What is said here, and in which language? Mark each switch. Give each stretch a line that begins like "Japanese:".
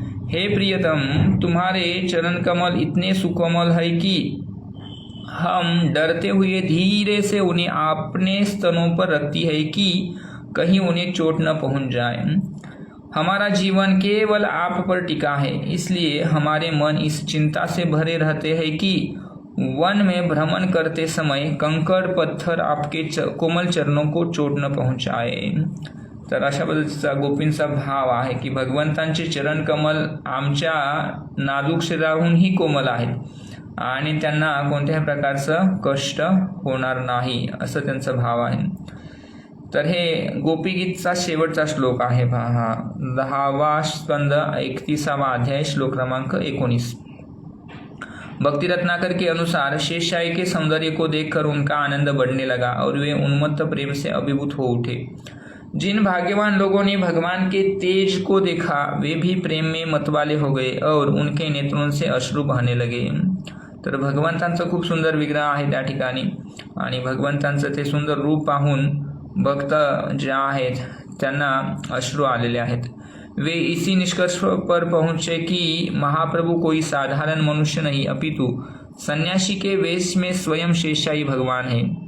Hindi: हे प्रियतम, तुम्हारे चरण कमल इतने सुकोमल है कि हम डरते हुए धीरे से उन्हें अपने स्तनों पर रखती है कि कहीं उन्हें चोट न पहुंच जाए। हमारा जीवन केवल आप पर टिका है, इसलिए हमारे मन इस चिंता से भरे रहते हैं कि वन में भ्रमण करते समय कंकड़ पत्थर आपके कोमल चरणों को चोट न पहुंचाए।
Marathi: तर अशा पद्धतीचा गोपींचा भाव आहे की भगवंतांचे चरण कमल आमच्या नाजूक शरीराहूनही कोमल आहेत आणि त्यांना कोणत्याही प्रकारचं कष्ट होणार नाही असं त्यांचा भाव आहे। तर हे गोपीगीतचा शेवटचा श्लोक आहे पहा, 10वा स्कंद 31वा अध्याय श्लोक क्रमांक 19।
Hindi: भक्ति रत्नाकर के अनुसार शेषशाही के सौंदर्य को देखकर उनका आनंद बढ़ने लगा और वे उन्मत्त प्रेम से अभिभूत हो उठे। जिन भाग्यवान लोगों ने भगवान के तेज को देखा वे भी प्रेम में मतवाले हो गए और उनके नेत्रों से अश्रु बहने लगे।
Marathi: तर भगवंतांचं खूप सुंदर विग्रह आहे त्या ठिकाणी आणि भगवंतांचं ते सुंदर रूप पाहून भक्त जे आहेत त्यांना अश्रू आलेले आहेत।
Hindi: वे इसी निष्कर्ष पर पहुंचे कि महाप्रभु कोई साधारण मनुष्य नहीं अपितु संन्यासी के वेश में स्वयं शेषशाही भगवान है।